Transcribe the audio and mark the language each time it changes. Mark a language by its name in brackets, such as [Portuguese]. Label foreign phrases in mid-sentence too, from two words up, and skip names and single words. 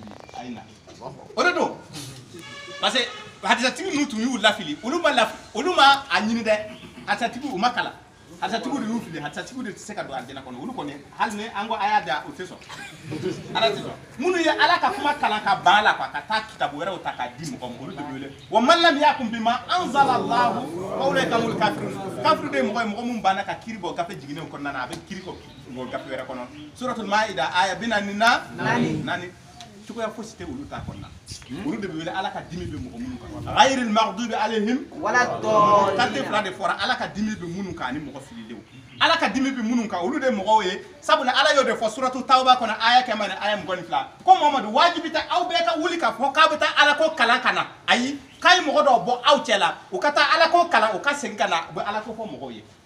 [Bambara] bi a ye na o de don parce que hadisatigi ninnu tun y'u lafili olu ma a ɲini dɛ hadisatigi u ma kalan hadisatigiw de y'u fili hadisatigiw de tɛ se ka don arijɛnɛ kɔnɔ olu kɔni hali ni an ko a y'a da o tɛ sɔn ala tɛ sɔn minnu ye ala ka kuma kalan ka ban a la quoi ka taa kitabu wɛrɛw ta k'a di mɔgɔ ma olu de bɛ wele [Arabic] ومن لم يحكم بما أنزل الله فأولئك هم الكافرون [Bambara] kafiru de ye mɔgɔ mun banna ka kiiri bɔ gafe jiginnenw kɔnɔna na a bɛ kiiri bɔ gafe wɛrɛ kɔnɔ suratul maida aya 44 cogoya fosi tɛ olu ta kɔnɔna olu de bɛ wele ala ka dimi bɛ mɔgɔ minnu kan [Arabic] غير المغضوب عليهم ولا [Bambara] dɔn kante fila de fɔra ala ka dimi bɛ minnu kan ani mɔgɔ fililenw ala ka dimi bɛ minnu kan olu de mɔgɔw ye sabula ala y'o de fɔ suratu tawba kɔnɔ aya 100 ni aya 22 ko Muhamadu wajibi tɛ aw bɛɛ ka wuli ka fɔ k'a bɛ taa ala ko kalan ka na ayi k'a ye mɔgɔ dɔw bɔ aw cɛ la u ka taa ala ko kalan u ka segin ka na u bɛ ala ko fɔ mɔgɔw ye